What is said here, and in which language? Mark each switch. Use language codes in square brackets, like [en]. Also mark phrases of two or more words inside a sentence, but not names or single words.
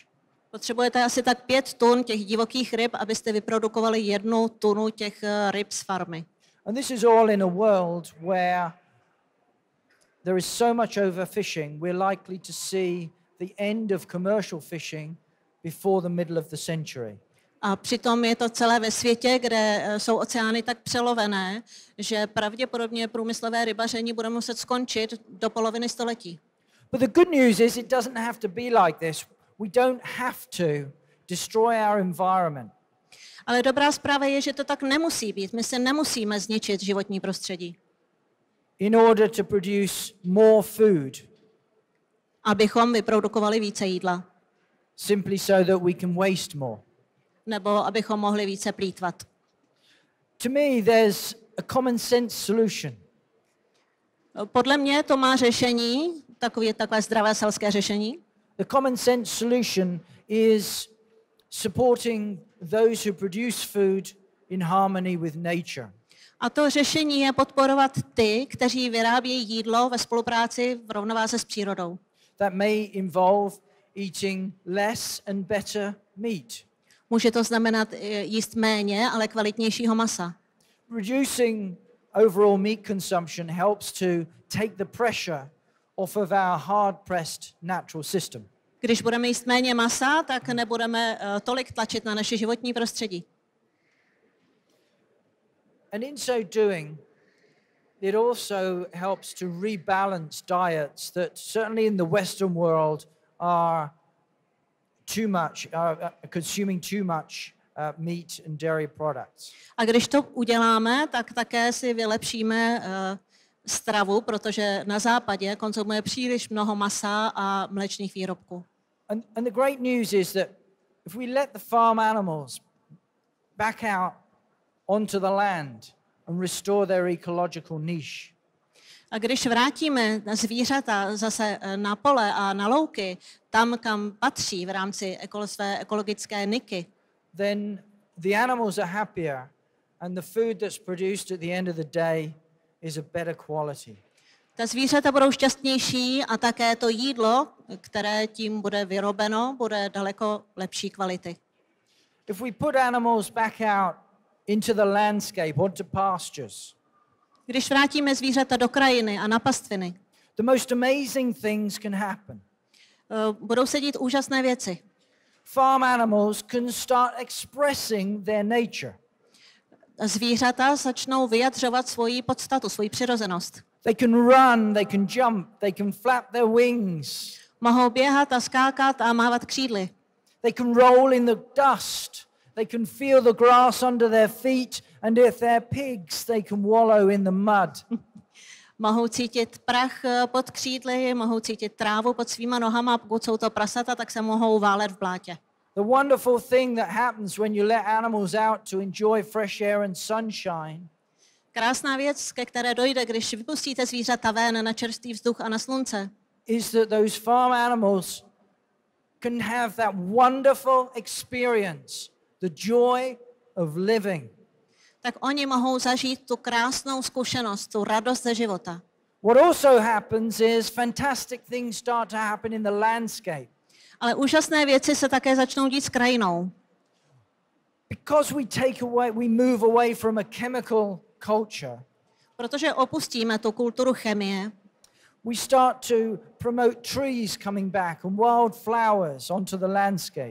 [cs] potřebujete asi tak 5 tun těch divokých ryb, abyste vyprodukovali 1 tunu těch ryb z farmy. [en] And this is all in a world where there is so much overfishing, we're likely to see the end of commercial fishing before the middle of the century. [cs] A přitom je to celé ve světě, kde jsou oceány tak přelovené, že pravděpodobně průmyslové rybaření bude muset skončit do poloviny století. [en] But the good news is it doesn't have to be like this. We don't have to destroy our environment. [cs] Ale dobrá zpráva je, že to tak nemusí být. My se nemusíme zničit životní prostředí, [en] In order to produce more food, [cs] abychom vyprodukovali více jídla, [en] simply so that we can waste more. [cs] nebo abychom mohli více plýtvat. [en] To me, there's a common sense solution. [cs] Podle mě to má řešení, takové zdravé selské řešení. [en] The common sense solution is supporting those who produce food in harmony with nature. [cs] A to řešení je podporovat ty, kteří vyrábějí jídlo ve spolupráci v rovnováze s přírodou. [en] That may involve eating less and better meat. [cs] Může to znamenat jíst méně, ale kvalitnějšího masa. [en] Reducing overall meat consumption helps to take the pressure off of our hard-pressed natural system. [cs] Když budeme jíst méně masa, tak nebudeme tolik tlačit na naše životní prostředí. [en] And in so doing, it also helps to rebalance diets that certainly in the Western world are consuming too much meat and dairy products. [cs] A když to uděláme, tak také si vylepšíme stravu, protože na západě konzumuje příliš mnoho masa a mléčných výrobků. [en] And the great news is that if we let the farm animals back out onto the land and restore their ecological niche, [cs] A když vrátíme zvířata zase na pole a na louky, tam, kam patří v rámci své ekologické niky, [en] then the animals are happier and the food that's produced at the end of the day is a better quality. [cs] ta zvířata budou šťastnější a také to jídlo, které tím bude vyrobeno, bude daleko lepší kvality. [en] If we put animals back out into the landscape, onto pastures, [cs] Když vrátíme zvířata do krajiny a na pastviny, [en] the most amazing things can happen. [cs] budou se dít úžasné věci. [en] Farm animals can start expressing their nature. [cs] Zvířata začnou vyjadřovat svoji podstatu, svoji přirozenost. [en] They can run, they can jump, they can flap their wings. [cs] Mohou běhat a skákat a mávat křídly. [en] They can roll in the dust. They can feel the grass under their feet, and if they're pigs, they can wallow in the mud. [cs] Mohou cítit prach pod křídly, mohou cítit trávu pod svýma nohama, pokud jsou to prasata, tak se mohou válet v blátě. [en] The wonderful thing that happens when you let animals out to enjoy fresh air and sunshine [cs] Krásná věc, ke které dojde, když vypustíte zvířata ven na čerstvý vzduch a na slunce, [en] is that those farm animals can have that wonderful experience, the joy of living. [cs] tak oni mohou zažít tu krásnou zkušenost, tu radost ze života. [en] What also happens is fantastic things start to happen in the landscape. [cs] Ale úžasné věci se také začnou dít s krajinou. [en] Because we move away from a chemical culture, [cs] Protože opustíme tu kulturu chemie, [en] we start to promote trees coming back and wild flowers onto the landscape.